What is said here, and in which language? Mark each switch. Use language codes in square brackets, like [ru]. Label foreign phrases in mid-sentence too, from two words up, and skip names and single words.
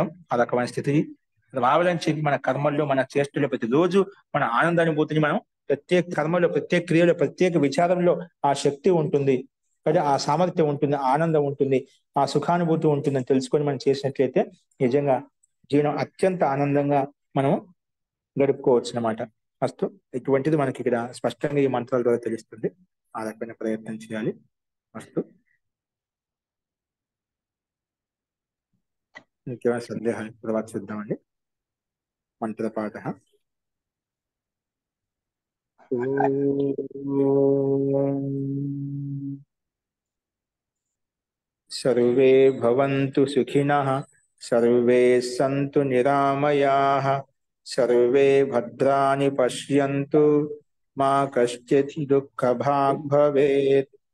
[te] ఆ రకమైన స్థితి రావాలని చెప్పి మన కర్మల్లో, మన చేష్టల్లో ప్రతిరోజు మన ఆనందానుభూతిని మనం ప్రత్యేక కర్మలో, ప్రత్యేక క్రియలో, ప్రత్యేక విచారంలో ఆ శక్తి ఉంటుంది, కాబట్టి ఆ సామర్థ్యం ఉంటుంది, ఆనందం ఉంటుంది, ఆ సుఖానుభూతి ఉంటుందని తెలుసుకొని మనం చేసినట్లయితే నిజంగా జీవనం అత్యంత ఆనందంగా మనం గడుపుకోవచ్చు అన్నమాట. ఫస్ట్ ఇటువంటిది మనకి ఇక్కడ స్పష్టంగా ఈ మంత్రాల ద్వారా తెలుస్తుంది. ఆ రకమైన ప్రయత్నం చేయాలి. ఫస్ట్ ఇంకేమైనా సందేహాలు తర్వాత చూద్దామండి. మంత్రపాఠ. [sa] सर्वे भवन्तु सुखिनः, सर्वे सन्तु निरामयाः, सर्वे भद्राणि पश्यन्तु, मा कश्चित् दुःखभाग् भवेत्.